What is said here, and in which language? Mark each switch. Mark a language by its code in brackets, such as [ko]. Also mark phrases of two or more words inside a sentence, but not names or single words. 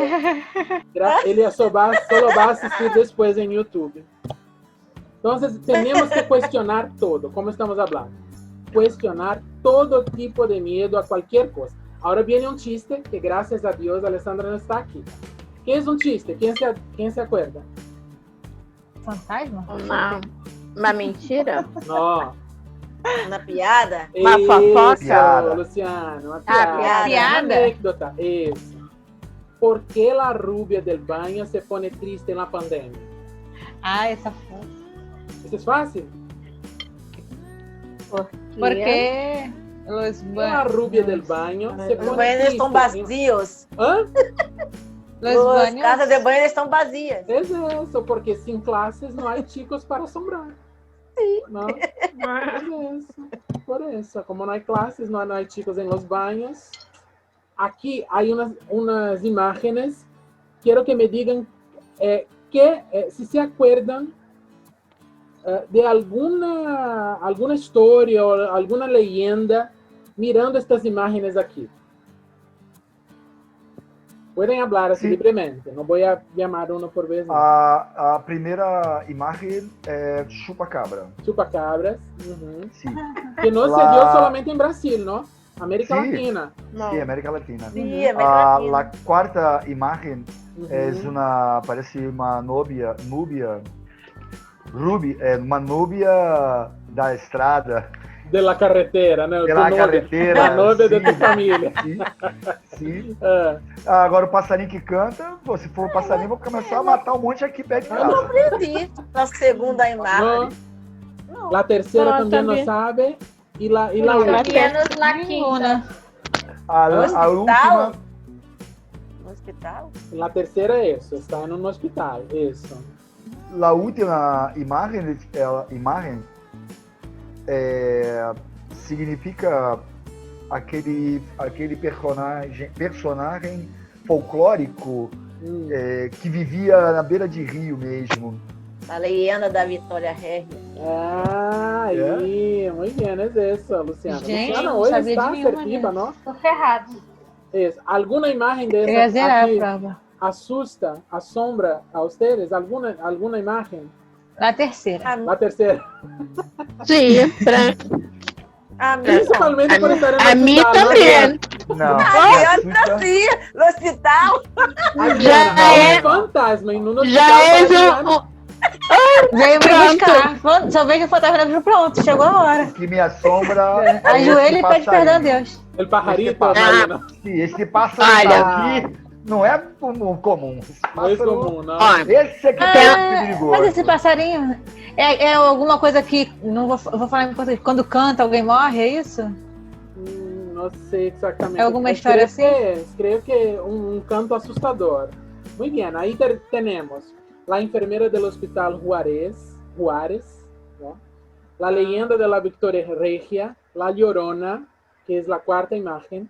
[es] Ele solo va a asistir después en YouTube. Entonces, tenemos que cuestionar todo, como estamos hablando. Cuestionar todo tipo de miedo a cualquier cosa. Ahora viene un chiste que, gracias a Dios, Alessandra no está aquí. ¿Qué es un chiste? ¿Quién se acuerda? Fantasma? [pt] Uma mentira? [es] No. [pt] Uma piada? Uma fofoca? Isso, Luciano, uma piada. piada. Uma anécdota. Isso. [es] ¿Por qué la rubia del baño se pone triste en la pandemia? [pt] Ah, essa foi. Isso é fácil? Porque os [es] La rubia del baño se [pt] Os [es] pone [pt] banheiros [es] triste. [pt] estão vazios. Hã? As casas de banho estão vazias. [es] Es eso, porque sin clases no hay chicos para asombrar. Sí. ¿No? Es eso. Por eso, como no hay clases, no hay chicos en los baños. Aquí hay unas imágenes. Quiero que me digan si se acuerdan de alguna historia o alguna leyenda mirando estas imágenes aquí. Pueden hablar así Sí. libremente, no voy a llamar uno por vez. No. [pt] A primeira imagem é chupa-cabra. [es] Chupacabras, ujú. [pt] Sim. [es] Que no se La- dio solamente en Brasil, ¿no? América Sí. Latina. [pt] Sim, América Latina. Sim, é mais A quarta imagem Ujú. é parece uma núbia uma núbia da estrada, [es] De la carretera, [pt] né? pela Tu carreteira. A novia de sim, tua família. sim. Ah, Agora o passarinho que canta, pô, se for o passarinho, vou começar a matar um monte aqui perto de Eu não casa. acredito na segunda imagem. [es] no. La tercera No, también no también. sabe. Y la No, última. la [pt] Menos na quinta. Nenhuma. A No hospital? última, No hospital? [es] La tercera es eso, está en un hospital, eso. [pt] a última imagem significa aquele personagem folclórico Mm. que vivia na beira de rio mesmo. A leyenda da Vitória Regis. [es] Ah, ahí, muy bien, es eso, Luciano. [pt] Gente, [es] Luciano, no hoy sabía está de [pt] nenhuma [es] asertiva, ¿no? [pt] Tô ferrado. [es] Es, ¿alguna imagen de [pt] Eu ia [es] esas [pt] zerar a [es] aquí [pt] prova. [es] asusta, asombra a ustedes? ¿Alguna imagen? [pt] Na terceira. [es] La tercera. Sí, [pt] A mim, [es] Principalmente por estar en a el mí hospital, ¿no? también. [pt] Não. Adriana assim, no hospital. [es] Adriana, [pt] Já [es] hay [pt] é- [es] un fantasma en un [pt] Já [es] hospital [pt] és [es] para Adriana. [pt] Veio me Pronto. buscar. Só vejo o fantasma. Pronto, chegou a hora. O que me assombra é Ajoelha esse e pede perdão a passarinho. Deus. [es] El pajarito, [pt] Esse pássaro. Mariana. Esse pássaro Olha. aqui não é comum. Esse [es] No es [pt] pássaro, [es] común, ¿no? [pt] Ó, esse aqui Ah, é perigoso. Mas esse passarinho é alguma coisa que. Não vou falar em português. Quando canta, alguém morre, é isso? [es] No sé exactamente. ¿Hay alguna Eh, historia creo que es un canto asustador. Muy bien, ahí tenemos la enfermera del hospital Juárez, ¿no? La leyenda de la Victoria Regia, la Llorona, que es la cuarta imagen,